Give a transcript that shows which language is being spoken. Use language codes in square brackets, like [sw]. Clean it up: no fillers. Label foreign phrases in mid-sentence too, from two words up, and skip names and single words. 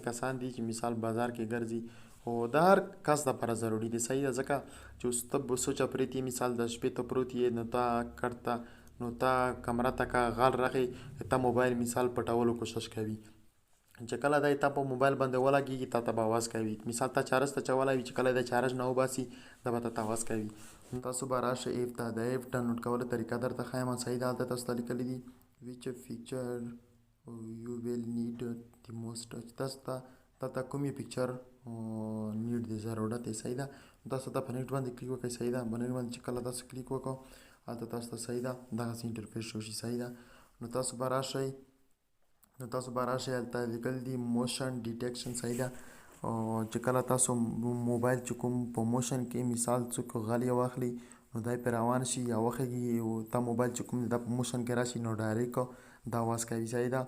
[ps] کسان دي چې مثال بازار کې ګرځي خو د هر کس دپاره ضروري دی صحیح ده ځکه چې اوس ته به سوچه پرېت یې مثال د شپې ته پروت یې نو تا کټ ته نو تا کمره ته که غل راغی تا موبایل مثال پټولو کوشش کوي چې کله دی تا په موبایل باندې ولګېږي تا ته به اواز کوي مثال تا چارج ته اچولی وي چې کله دی چارج نه وباسي دا به تا اواز کوي. تاسو به راشئ ایپ ته د [en] app download [ps] کولو طریقه درته ښایم صحیح ده هلته تاسو ته لیکلي دي [en] which picture you will need the most [ps] تاسو ته دلته کومې [en] picture need [ps] دی ضرورت دی صحیح ده تاسو ته په نیټ باندې کلیک وکړئ صحیح ده په نیټ باندې چې کله تاسو کلیک وکړو هلته تاسو ته صحیح ده دغسې [en] interface show [ps] شي صحیح ده. نو تاسو به راشئ هلته لیکل دي [en] motion detection [ps] صحیح ده چې کله تاسو موبایل چې کوم په موشن کې مثال څوک غل یې واخلي نو دی پرې روان شي یا وخېږي تا موبایل چې کوم دی دا په موشن کې راشي نو ډایرکټ دا اواز کوي صحیح ده.